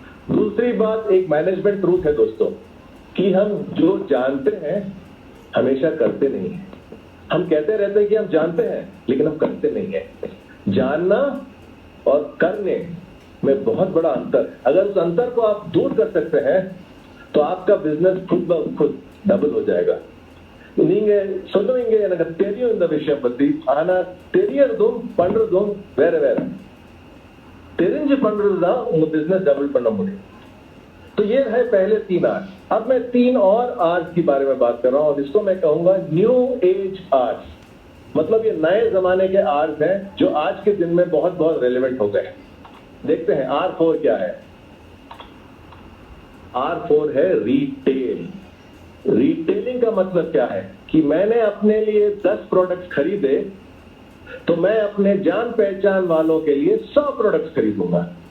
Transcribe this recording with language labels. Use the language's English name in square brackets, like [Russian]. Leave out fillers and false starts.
[Hindi] दूसरी बात, एक मैनेजमेंट ट्रूथ है दोस्तों, कि हम जो जानते हैं हमेशा करते नहीं है। हम कहते रहते हैं कि हम जानते हैं, लेकिन हम करते नहीं है। जानना और करने में बहुत बड़ा अंतर है। अगर उस अंतर को आप दूर कर सकते हैं तो आपका बिजनेस खुद ब खुद डबल हो जाएगा। [Tamil] நீங்க சொல்லுவீங்க, எனக்கு தெரியும் இந்த விஷயம் பத்தி, ஆனா தெரியறதும் பண்றதும் வேற வேற। தெரிஞ்சு பண்றதுதான் உங்க बिजनेस डबल பண்ண முடியும்। [Hindi] तो ये है पहले 3 आर्ट्स। अब मैं 3 और आर्ट्स के बारे में बात कर रहा हूं और इसको मैं कहूंगा न्यू एज आर्ट्स। मतलब ये नए जमाने के आर्ट्स हैं जो आज के दिन में बहुत बहुत रेलेवेंट हो गए। देखते हैं R4 क्या है। R4 है रिटेल। रिटेलिंग का मतलब क्या है कि मैंने अपने लिए 10 प्रोडक्ट्स खरीदे तो मैं अपने जान पहचान वालों के लिए 100 प्रोडक्ट्स खरीदूंगा।